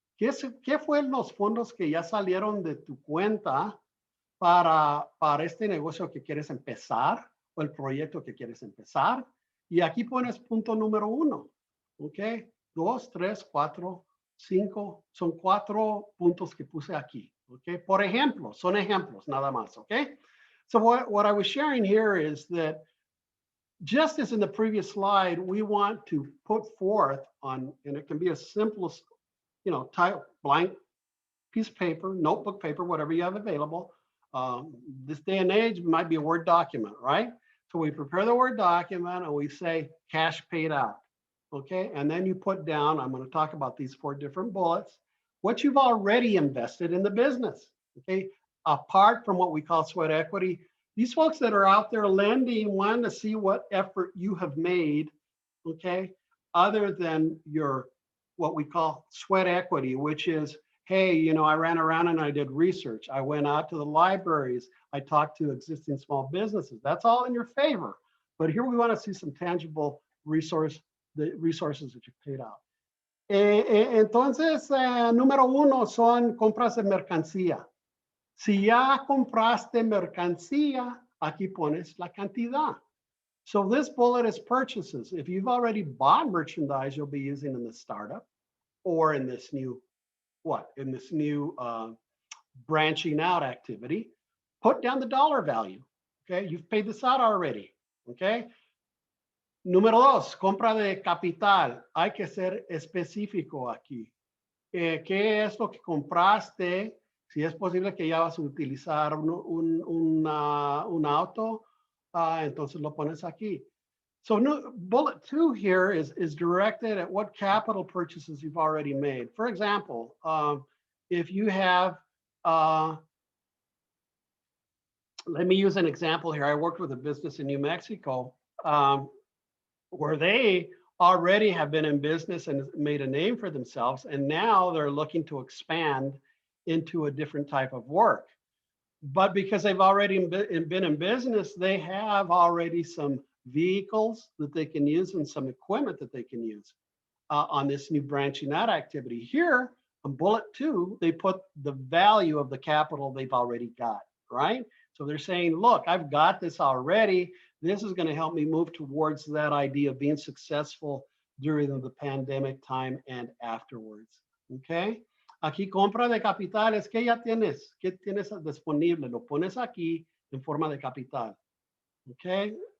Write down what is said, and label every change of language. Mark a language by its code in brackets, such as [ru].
[es] ¿Qué fueron los fondos que ya salieron de tu cuenta para este negocio que quieres empezar o el proyecto que quieres empezar? Y aquí pones punto número 1, okay? 2, 3, 4, 5, son 4 puntos que puse aquí, okay? Por ejemplo, son ejemplos nada más, okay? [en] So what I was sharing here is that just as in the previous slide, we want to put forth on, and it can be as simple as, you know, type blank piece of paper, notebook paper, whatever you have available. This day and age, it might be a Word document, right? So we prepare the Word document and we say cash paid out. Okay, and then you put down, I'm going to talk about these 4 different bullets, what you've already invested in the business, okay? Apart from what we call sweat equity, these folks that are out there lending want to see what effort you have made, okay? Other than your, what we call sweat equity, which is, hey, you know, I ran around and I did research. I went out to the libraries. I talked to existing small businesses. That's all in your favor. But here we want to see some tangible the resources that you paid out. [es] Entonces, número 1 son compras de mercancía. Si ya compraste mercancía, aquí pones la cantidad. [en] So this bullet is purchases. If you've already bought merchandise you'll be using in the startup or in this new what? In this new branching out activity, put down the dollar value. Okay, you've paid this out already. [es] Okay. Número dos, compra de capital. Hay que ser específico aquí. ¿Qué es lo que compraste? Si es posible que ya vas a utilizar un auto, entonces lo pones aquí. [en] So bullet 2 here is directed at what capital purchases you've already made. For example, if you have, let me use an example here. I worked with a business in New Mexico where they already have been in business and made a name for themselves, and now they're looking to expand into a different type of work. But because they've already been in business, they have already some vehicles that they can use and some equipment that they can use on this new branching out activity. Here on bullet 2, they put the value of the capital they've already got, right? So they're saying, look, I've got this already. This is going to help me move towards that idea of being successful during the pandemic time and afterwards. Okay. [es] Aquí compra de capitales, ¿qué ya tienes? ¿Qué tienes disponible? Lo pones aquí en forma de capital. Okay.